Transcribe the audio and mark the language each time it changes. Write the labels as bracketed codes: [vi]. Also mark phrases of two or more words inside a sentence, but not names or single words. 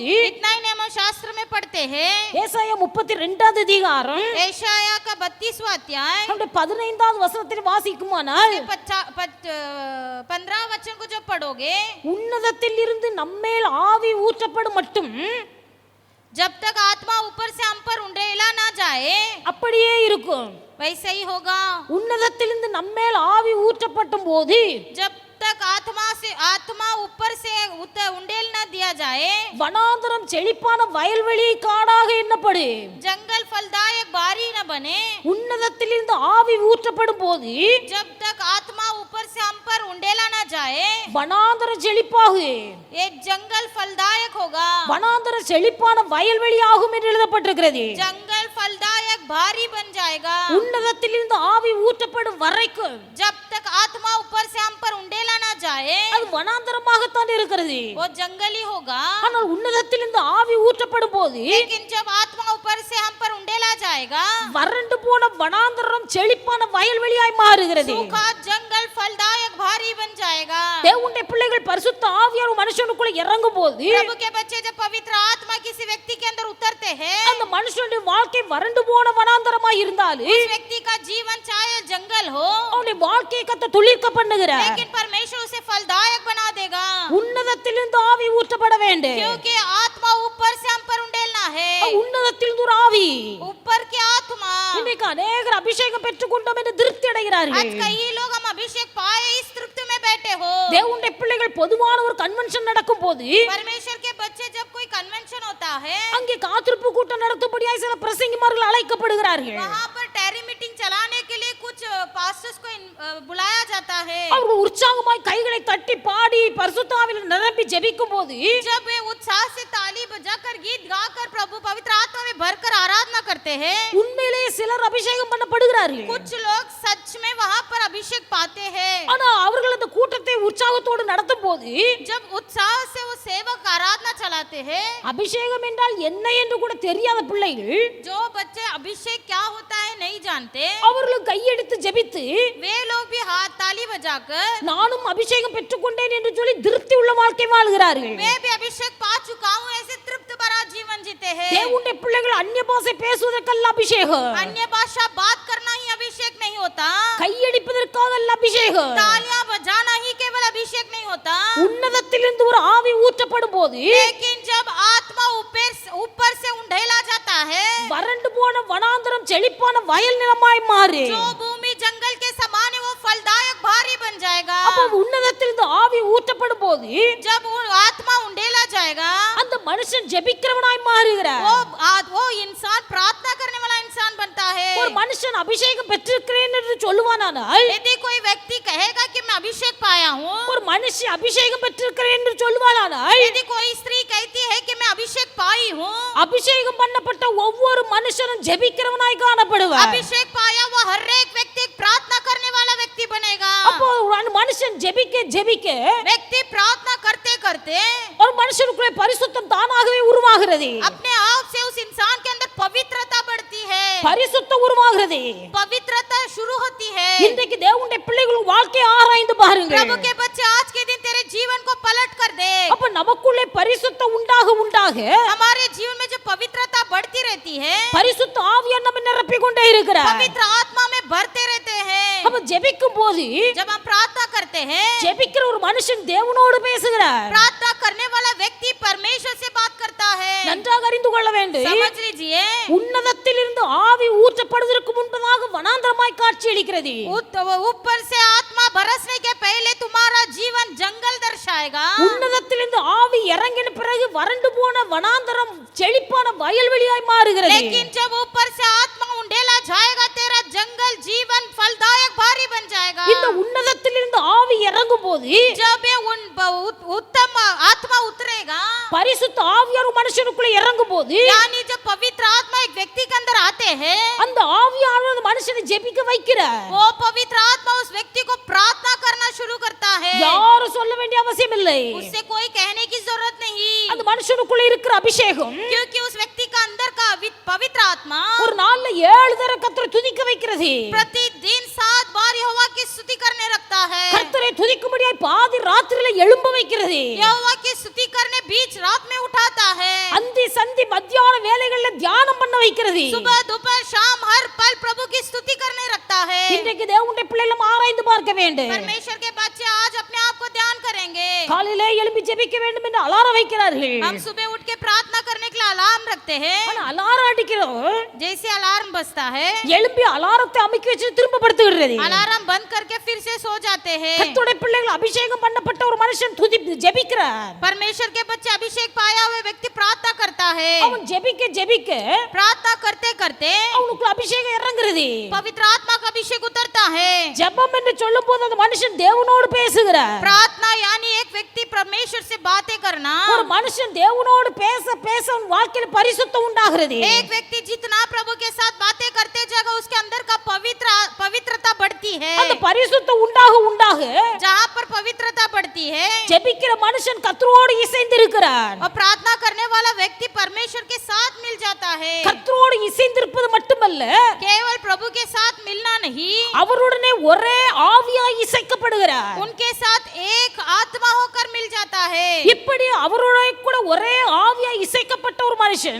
[hi] इतना ही नहीं हम शास्त्र में पढ़ते हैं। [ta] ஏசாயா 32வது அதிகாரம் [hi] एशाया का 32वां अध्याय [ta] 15வது வசனத்தில் வாசிக்குமானால், [hi] 15 वचन को जब पढ़ोगे, [ta] உன்னதத்தில் இருந்து நம்மேல் ஆவி ஊற்றப்படும் மட்டும் [hi] जब तक आत्मा ऊपर से हम पर उंडेला ना जाए, [ta] அப்படியே இருக்கும். [hi] वैसे ही होगा। [ta] உன்னதத்திலிருந்து நம்மேல் ஆவி ஊற்றப்படும் போது [hi] जब तक आत्मा ऊपर से उंडेल न दिया जाए, [ta] வனாந்தரம் செழிப்பான வயல்வெளி காடாக எண்ணப்படு. [hi] जंगल फलदायक बारी न बने। [ta] உன்னதத்திலிருந்து ஆவி ஊற்றப்படும் போது [hi] जब तक आत्मा ऊपर से हम पर उंडेला न जाए, [ta] வனாந்தரம் செழிப்பாகு, [hi] ये जंगल फलदायक होगा, [ta] வனாந்தர செழிப்பான வயல்வெளி ஆகும் என்று எழுதப்பட்டிருக்கிறது. [hi] जंगल फलदायक भारी बन जाएगा। [ta] உன்னதத்திலிருந்து ஆவி ஊற்றப்படும் வரைக்கும் [hi] जब तक आत्मा ऊपर से हम पर उंडेला न जाए, [ta] அது வனாந்தரமாகத்தான் இருக்கிறது. [hi] वो जंगली होगा। [ta] ஆனால் உன்னதத்திலிருந்து ஆவி ஊற்றப்படும் போது [hi] लेकिन जब आत्मा ऊपर से हम पर उंडेला जाएगा, [ta] வறண்டு போன வனாந்தரம் செழிப்பான வயல்வெளியாய் மாறுகிறது. [hi] सूखा जंगल फलदायक भारी बन जाएगा। [ta] தேவனுடைய பிள்ளைகள் பரிசுத்த ஆவியார் ஒரு மனுஷனுக்குள்ள இறங்கும் போது [hi] प्रभु के बच्चे जब पवित्र आत्मा किसी व्यक्ति के अंदर उतरते हैं, [ta] அந்த மனுஷனுடைய வாழ்க்கை வறண்டு போன வனாந்தரமாய் இருந்தாலும் [hi] उस व्यक्ति का जीवन चाहे जंगल हो, [ta] அவனுடைய வாழ்க்கையை கர்த்தர் துளிர்க்க பண்ணுகிறார். [hi] लेकिन परमेश्वर उसे फलदायक बना देगा। [ta] உன்னதத்திலிருந்து ஆவி ஊற்றப்பட வேண்டும். [hi] क्योंकि आत्मा ऊपर से हम पर उंडेलना है। [ta] உன்னதத்திலிருந்து ஒரு ஆவி. [hi] ऊपर की आत्मा। [ta] இன்னைக்கு அநேகர் அபிஷேகம் பெற்றுக்கொண்டோம் என்று திருப்தி அடைகிறார்கள். [hi] आज कई लोग हम अभिषेक पाए इस तृप्ति में बैठे हो। [ta] தேவனுடைய பிள்ளைகள் பொதுவான ஒரு கன்வென்ஷன் நடக்கும் போது [hi] परमेश्वर के बच्चे जब कोई कन्वेंशन होता है, [ta] அங்கே காத்திருப்பு கூட்டம் நடத்தும்படியாய் சில பிரசங்கிமார்கள் அழைக்கப்படுகிறார்கள். [hi] वहां पर [en] tarry meeting [hi] चलाने के लिए कुछ पास्टर्स को बुलाया जाता है। [ta] அவர்கள் உற்சாகமாய் கைகளை தட்டி பாடி பரிசுத்த ஆவியில் நிரம்பி ஜெபிக்கும் போது [hi] जब वे उत्साह से ताली बजाकर गीत गाकर प्रभु पवित्र आत्मा में भरकर आराधना करते हैं, [ta] உண்மையிலேயே சிலர் அபிஷேகம் பண்ணப்படுகிறார்கள். [hi] कुछ लोग सच में वहां पर अभिषेक पाते हैं। [ta] ஆனா அவர்கள் அந்த கூட்டத்தை உற்சாகத்தோடு நடத்தும் போது [hi] जब उत्साह से वो सेवक आराधना चलाते हैं, [ta] அபிஷேகம் என்றால் என்ன என்று கூட தெரியாத பிள்ளைகள் [hi] जो बच्चे अभिषेक क्या होता है नहीं जानते, [ta] அவர்களும் கையெடுத்து ஜெபித்து [hi] वे लोग भी हाथ ताली बजाकर [ta] நானும் அபிஷேகம் பெற்றுக்கொண்டேன் என்று சொல்லி திருப்தி உள்ள வாழ்க்கை வாழ்கிறார்கள். [hi] मैं भी अभिषेक पा चुका हूँ ऐसे तृप्त भरा जीवन जीते हैं। [ta] தேவனுடைய பிள்ளைகள் அந்நிய பாஷை பேசுவதற்கல்ல அபிஷேகம், [hi] अन्य भाषा बात करना ही अभिषेक नहीं होता, [ta] கையடிப்பதற்காக அல்ல அபிஷேகம். [hi] तालियां बजाना ही केवल अभिषेक नहीं होता, [ta] உன்னதத்திலிருந்து ஒரு ஆவி ஊற்றப்படும் போது [hi] लेकिन जब आत्मा ऊपर से उंडेला जाता है, [ta] வறண்டு போன வனாந்தரம் செழிப்பான வயல் நிலமாய் மாறி [hi] जो भूमि जंगल के समान है वो फलदायक भारी बन जाएगा। [ta] அப்ப உன்னதத்திலிருந்து ஆவி ஊற்றப்படும் போது [hi] जब वो आत्मा उंडेला जाएगा, [ta] அந்த மனுஷன் ஜெபிக்கிறவனாய் மாறுகிறார். [hi] वो इंसान प्रार्थना करने वाला इंसान बनता है। [ta] ஒரு மனுஷன் அபிஷேகம் பெற்றிருக்கிறேன் என்று சொல்லுவானால், [hi] यदि कोई व्यक्ति कहेगा कि मैं अभिषेक पाया हूँ, [ta] ஒரு மனுஷன் அபிஷேகம் பெற்றிருக்கிறேன் என்று சொல்லுவானால், [hi] यदि कोई स्त्री कहती है कि मैं अभिषेक पाई हूँ, [ta] அபிஷேகம் பண்ணப்பட்ட ஒவ்வொரு மனுஷனும் ஜெபிக்கிறவனாய் காணப்படுவார். [hi] अभिषेक पाया हुआ हर एक व्यक्ति एक प्रार्थना करने वाला व्यक्ति बनेगा। [ta] அப்போ ஒரு மனுஷன் ஜெபிக்க ஜெபிக்க [hi] व्यक्ति प्रार्थना करते करते [ta] ஒரு மனுஷனுக்குள்ளே பரிசுத்தம் தானாகவே உருவாகிறது. [hi] अपने आप से उस इंसान के अंदर पवित्रता बढ़ती है, [ta] பரிசுத்தம் உருவாகிறது. [hi] पवित्रता शुरू होती है। [ta] இன்றைக்கு தேவனுடைய பிள்ளைகள் வாழ்க்கையை ஆராய்ந்து பாருங்க. [hi] प्रभु के बच्चे आज के दिन तेरे जीवन को पलट कर दे। [ta] அப்ப நமக்குள்ளே பரிசுத்தம் உண்டாக [hi] हमारे जीवन में जो पवित्रता बढ़ती रहती है, [ta] பரிசுத்த ஆவியார் நம்மை நிரப்பிக் கொண்டே இருக்கிறார். [hi] पवित्र आत्मा में भरते रहते हैं। [ta] அப்ப ஜெபிக்கும் போது [hi] जब हम प्रार्थना करते हैं, [ta] ஜெபிக்கிற ஒரு மனுஷன் தேவனோடு பேசுகிறார். [hi] प्रार्थना करने वाला व्यक्ति परमेश्वर से बात करता है। [ta] நன்றாக அறிந்து கொள்ள வேண்டும். [hi] समझ लीजिए, [ta] உன்னதத்திலிருந்து ஆவி ஊற்றப்படுவதற்கு முன்பதாக வனாந்தரமாய் காட்சியளிக்கிறது. [hi] ऊपर से आत्मा बरसने के पहले तुम्हारा जीवन जंगल दर्शाएगा। [ta] உன்னதத்திலிருந்து ஆவி இறங்கின பிறகு வறண்டு போன வனாந்தரம் செழிப்பான வயல்வெளியாய் மாறுகிறது. [hi] लेकिन जब ऊपर से आत्मा उंडेला जाएगा, तेरा जंगल जीवन फलदायक भारी बन जाएगा। [ta] இந்த உன்னதத்திலிருந்து ஆவி இறங்கும் போது [hi] जब ये उत्तम आत्मा उतरेगा, [ta] பரிசுத்த ஆவியார் மனுஷனுக்குள்ள இறங்கும் போது [hi] यानी जब पवित्र आत्मा एक व्यक्ति के अंदर आते हैं, [ta] அந்த ஆவியானவர் மனுஷனை ஜெபிக்க வைக்கிறார். [hi] वो पवित्र आत्मा उस व्यक्ति को प्रार्थना करना शुरू करता है। [ta] யாரும் சொல்ல வேண்டிய அவசியம் இல்லை. [hi] उससे कोई कहने की जरूरत नहीं, [ta] அந்த மனுஷனுக்குள்ள இருக்கிற அபிஷேகம் [hi] क्योंकि उस व्यक्ति का अंदर का पवित्र आत्मा [ta] ஒரு நாள்ல 7 தடவை கர்த்தரை துதிக்க வைக்கிறது. [hi] प्रतिदिन 7 बार यहोवा की स्तुति करने रखता है। [ta] கர்த்தரை துதிக்கும்படியாய் பாதி ராத்திரியில எழும்ப வைக்கிறது. [hi] यहोवा की स्तुति करने बीच रात में उठाता है। [ta] அந்தி சந்தி மத்தியான வேளைகள்ல தியானம் பண்ண வைக்கிறது. [hi] सुबह दोपहर शाम हर पल प्रभु की स्तुति करने रखता है। [ta] இன்றைக்கு தேவனுடைய பிள்ளைகள் ஆராய்ந்து பார்க்க வேண்டும். [hi] परमेश्वर के बच्चे आज अपने आप को ध्यान करेंगे। [ta] காலையிலே எழும்பி ஜெபிக்க வேண்டும் என்று அலாரம் வைக்கிறார்கள். [hi] हम सुबह उठ के प्रार्थना करने के लिए अलार्म रखते हैं। [ta] ஆனா அலாரம் அடிக்கிறோம், [hi] जैसे अलार्म बजता है, [ta] எழும்பி அலாரத்தை அமைக்கி வச்சு திரும்ப படுத்துகிறது. [hi] अलार्म बंद करके फिर से सो जाते हैं। [ta] கர்த்தருடைய பிள்ளைகள் அபிஷேகம் பண்ணப்பட்ட ஒரு மனுஷன் ஜெபிக்கிறார். [hi] परमेश्वर के बच्चे अभिषेक पाया हुआ व्यक्ति प्रार्थना करता है। [ta] அவன் ஜெபிக்க ஜெபிக்க [hi] प्रार्थना करते करते [ta] அவனுக்குள்ள அபிஷேகம் இறங்குறது. [hi] पवित्र आत्मा का अभिषेक उतरता है। [ta] ஜெபம் என்று சொல்லும்போது அந்த மனுஷன் தேவனோடு பேசுகிறார். [hi] प्रार्थना यानी एक व्यक्ति परमेश्वर से बातें करना। [ta] ஒரு மனுஷன் தேவனோடு பேச பேச அவன் வாழ்க்கையில பரிசுத்தம் உண்டாகிறது. [hi] एक व्यक्ति जितना प्रभु के साथ बातें करते जाएगा, उसके अंदर का पवित्रता बढ़ती है। [ta] அந்த பரிசுத்தம் உண்டாக [hi] जहाँ पर पवित्रता बढ़ती है, [ta] ஜெபிக்கிற மனுஷன் கர்த்தரோடு இசைந்து இருக்கிறார். [hi] और प्रार्थना करने वाला व्यक्ति परमेश्वर के साथ मिल जाता है। [ta] கர்த்தரோடு இசைந்திருப்பது மட்டுமல்ல, [hi] केवल प्रभु के साथ मिलना नहीं, [ta] அவருடனே ஒரே ஆவியாய் இசைக்கப்படுகிறார். [hi] उनके साथ एक आत्मा होकर मिल जाता है। [ta] இப்படி அவரோட கூட ஒரே ஆவியாய் இசைக்கப்பட்ட ஒரு மனுஷன்